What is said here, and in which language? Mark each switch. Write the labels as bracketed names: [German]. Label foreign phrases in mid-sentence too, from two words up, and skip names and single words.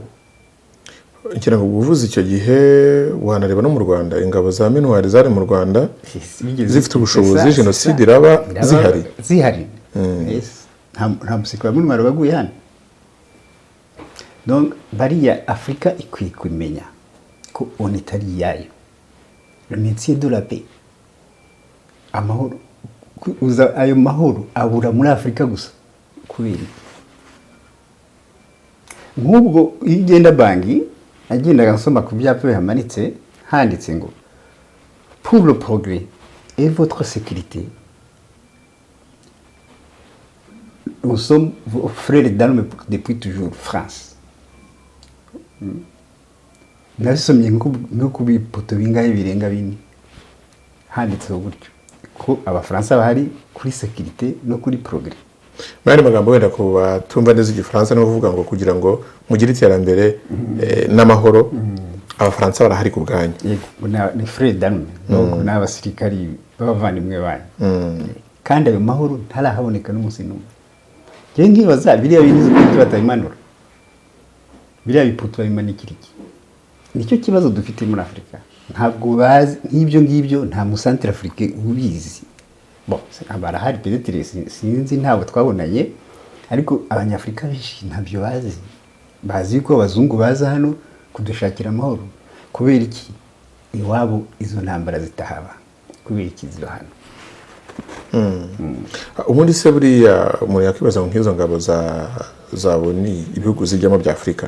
[Kinyarwanda] Ngira ngo ubuvuzi icyo gihe wanareba no mu Rwanda ingabo za MINUAR zari mu Rwanda zifite ubushobozi jenoside iraba zihari. Nta musirikare wa MINUAR baguye hano. Donc bariya Afrika ikwiye kumenya ko on itari yayo. [French] Le métier de la paix, [Kinyarwanda] amahoro, uza ayo mahoro abura muri Afrika gusa kubera nk'ubwo igenda banki agendaga nsoma ku byapa bihamanitse handitse ngo [French] pour le progrès et votre sécurité nous sommes vos frères d'armes depuis toujours, [Kinyarwanda] France. Nasomye nko kubipoto bingahe birenga bine handitseho gutyo ko abafaransa bahari kuri sécurité no kuri progrès. Bari magambo wenda ko batumva neza igifaransa no kuvuga ngo kugira ngo mugire iterambere n'amahoro abafaransa barahari ku bwanyu. Yego ni [French] frères d'armes [Kinyarwanda] donc n'abasirikari b'abavandimwe banyu kandi ayo mahoro ntarahaboneka n'umunsi n'umwe. Je nkibaza biriya bintu ko batabimanura biriya bipoto babimanikira iki? Nicyo kibazo dufite muri Afrika. Ntabwo bazi nk'ibyo ngibyo, nta mu Centrafrique ubizi. Bon, barahari peut-être sinzi ntabwo twabonanye, ariko abanyafrika benshi ntabyo bazi. Bazi ko abazungu baza hano kudushakira amahoro. Kubera iki iwabo izo ntambara zitahaba? Kubera iki ziro hano? Ubundi se buriya umuntu yakwibaza nk'izo ngabo za ONU ibihugu zijyamo bya Afrika.